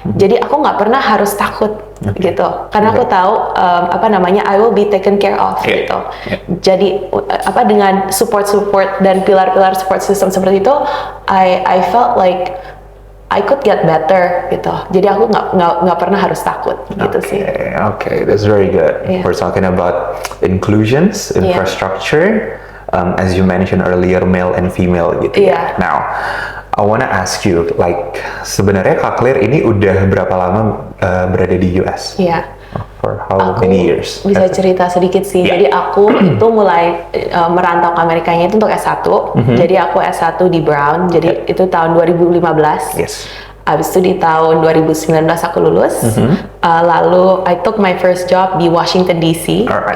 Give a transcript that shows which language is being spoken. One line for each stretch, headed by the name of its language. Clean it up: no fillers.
Indonesian: Jadi aku nggak pernah harus takut gitu karena aku tahu
English: I will be taken care of
Indonesian: gitu. Jadi dengan support dan pilar-pilar support system seperti itu
English: I felt like I could get better
Indonesian: gitu. Jadi aku nggak pernah harus takut gitu sih.
English: Okay, that's very good. We're talking about inclusions, infrastructure, as you mentioned earlier, male and female gitu. Now, I wanna ask you, like
Indonesian: sebenarnya Kak Claire ini udah berapa lama berada di US?
English: For how many years?
Indonesian: Bisa cerita sedikit sih. Jadi aku itu mulai merantau ke Amerikanya itu untuk S1. Jadi aku S1 di Brown. Jadi itu tahun 2015. Abis itu di tahun 2019 aku lulus. Lalu
English: I took my first job di Washington DC.